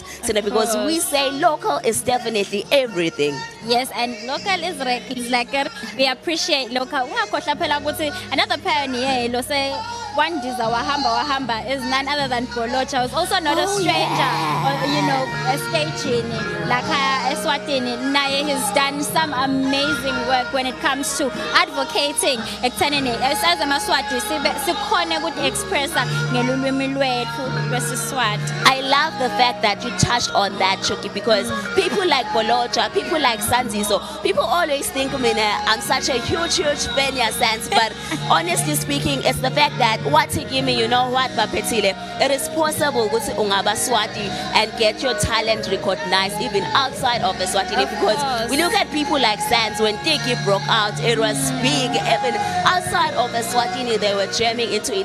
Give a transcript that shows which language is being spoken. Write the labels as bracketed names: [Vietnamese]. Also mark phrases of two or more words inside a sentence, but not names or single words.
[English] So because we say local is definitely everything. Yes, and local is like we appreciate local. Another pioneer, one Wahamba is none other than Polocha, who's also not a stranger, or, you know, a staging. Laka Eswatini, naye has done some amazing work when it comes to advocating. [Swati] Ekuthenini as amaSwati sikhona ukuthi expressa ngelulwimi lwethu lwesiSwati. [English] I love the fact that you touched on that, Chuki, because people like Bolocha, people like Sanziso, people always think, I'm such a huge fan of Sans, but honestly speaking, it's the fact that what he give me, you know what, Bapetile, it is possible to ungaba Swati and get your talent recognized even outside of Eswatini, because we look at people like Sans, when Tiki broke out, it was big, even outside of Eswatini, they were jamming into it.